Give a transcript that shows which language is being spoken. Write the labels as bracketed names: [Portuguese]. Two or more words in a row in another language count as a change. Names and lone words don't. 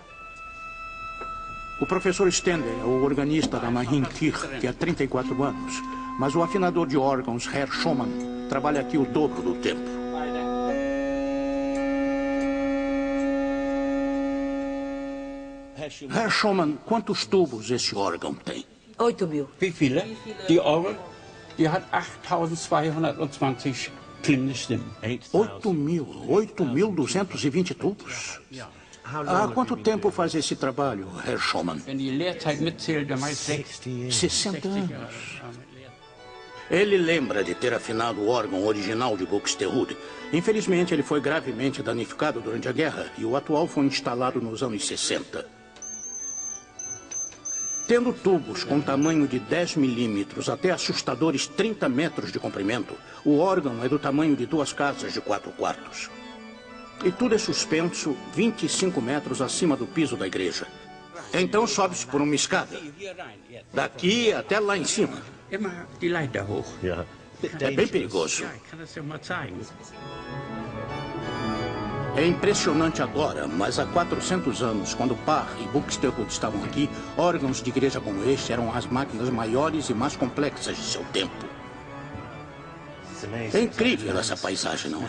[Portuguese] O professor Stender é o organista da Mariinkirche há 34 anos, mas o afinador de órgãos, Herr Schumann, trabalha aqui o dobro do tempo. Herr Schumann, quantos tubos esse órgão tem? 8.000. [German] Wie viele? Die Orgel, die hat 8.220 klingende Stimmen. [Portuguese] 8.220 tubos? Há quanto tempo faz esse trabalho, Herr Schumann? [German] Wenn die Lehrzeit mitzählt, dann meist [Portuguese] 60 anos. Ele lembra de ter afinado o órgão original de Buxtehude. Infelizmente, ele foi gravemente danificado durante a guerra e o atual foi instalado nos anos 60. Tendo tubos com tamanho de 10 milímetros até assustadores 30 metros de comprimento, o órgão é do tamanho de 2 casas de 4 quartos. E tudo é suspenso 25 metros acima do piso da igreja. Então sobe-se por uma escada. Daqui até lá em cima. [German] immer die Leiter hoch. [Portuguese] É bem perigoso. [German] Ja, ich kann das ja mal zeigen. [Portuguese] É impressionante agora, mas há 400 anos, quando Bach e Buxtehude estavam aqui, órgãos de igreja como este eram as máquinas maiores e mais complexas de seu tempo. É incrível essa paisagem, não é?